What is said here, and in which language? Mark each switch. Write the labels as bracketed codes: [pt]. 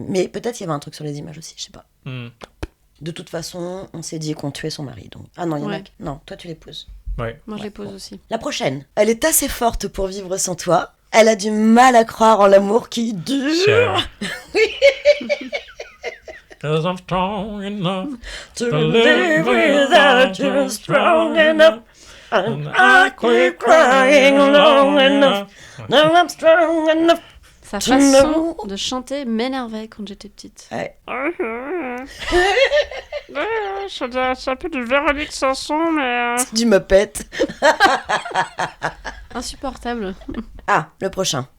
[fr] Mais peut-être il y avait un truc sur les images aussi, je sais pas. De toute façon, on s'est dit qu'on tuait son mari. Donc... Ah non, il y en a... Non, toi tu l'épouses. Ouais. Moi, je les pose aussi. La prochaine. Elle est assez forte pour vivre sans toi. Elle a du mal à croire en l'amour qui dure. [en] Cause I'm strong enough To live without you, strong enough. And I quit crying long enough. Now I'm strong enough. [fr] Sa façon de chanter m'énervait quand j'étais petite. Ouais. C'est un peu du Véronique Sanson, mais... Du Muppet. Insupportable. Ah, le prochain.